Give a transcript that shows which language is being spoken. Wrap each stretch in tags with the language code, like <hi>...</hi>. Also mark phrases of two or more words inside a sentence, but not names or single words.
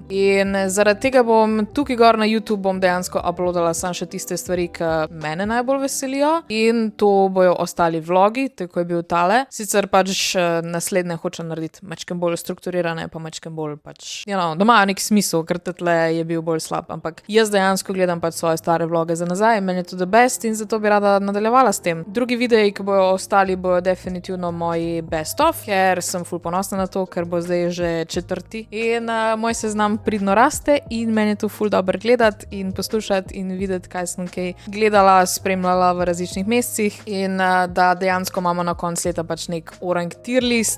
<sl>In zaradi tega bom tukaj gor na YouTube bom dejansko uploadala samo še tiste stvari, ki mene najbolj veselijo in to bojo ostali vlogi, tako je bil tale. Sicer pač naslednje hočem narediti majčken bolj strukturirane, pa majčken bolj pač, da imajo nek smisel, ker tle je bil bolj slab, ampak jaz dejansko gledam pač svoje stare vloge za nazaj, meni je to</sl> <en>the best</en> <sl>in zato bi rada nadaljevala s tem. Drugi videi, ki bojo ostali, bojo definitivno moji</sl> <en>best of,</en> <sl>ker sem ful ponosna na to, ker bo zdaj že 4. in moj seznam pridno raste in meni je to ful dobro gledati in poslušati in videti, kaj sem kaj gledala, spremljala v različnih mesecih in da dejansko imamo na koncu leta pač nek orang</sl> <en>tier list.</en>